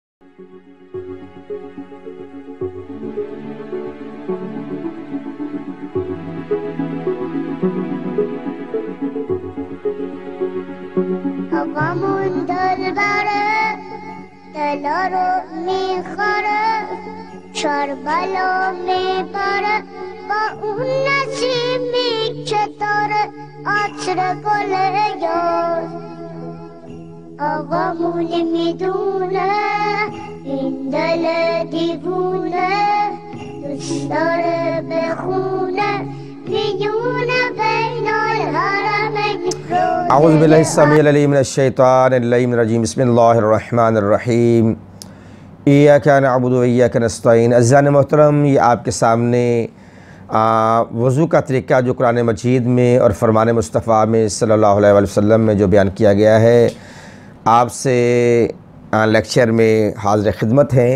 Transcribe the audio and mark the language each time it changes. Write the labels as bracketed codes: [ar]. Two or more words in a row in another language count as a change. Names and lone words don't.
[fa] غمون دلبره دلارو میخوره کربلا میبره با اون نسیمی که داره عطر گل یار. آقامون میدونه این دل دیوونه دوست داره بخونه میونه بین الحرمین. [ar] اعوذ باللہ السمیع العلیم من الشیطان اللعین الرجیم. بسم اللہ الرحمن الرحیم. ایاک نعبد و ایاک نستعین. [ur] عزیزان محترم، یہ آپ کے سامنے وضو کا طریقہ جو قرآن مجید میں اور فرمان مصطفیٰ میں [ar] صلی اللہ علیہ وسلم [ur] میں جو بیان کیا گیا ہے، آپ سے لیکچر میں حاضر خدمت ہیں.